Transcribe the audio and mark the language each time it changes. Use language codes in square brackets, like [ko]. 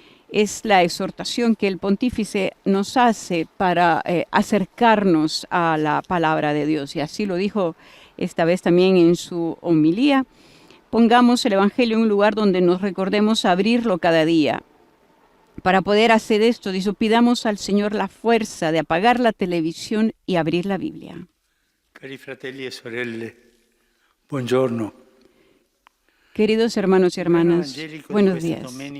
[es] Es la exhortación que el pontífice nos hace para acercarnos a la palabra de Dios. Y así lo dijo esta vez también en su homilía. Pongamos el Evangelio en un lugar donde nos recordemos abrirlo cada día. Para poder hacer esto, pidamos al Señor la fuerza de apagar la televisión y abrir la Biblia. [it] Cari fratelli e sorelle, buongiorno. [es] Queridos hermanos y hermanas, buenos días.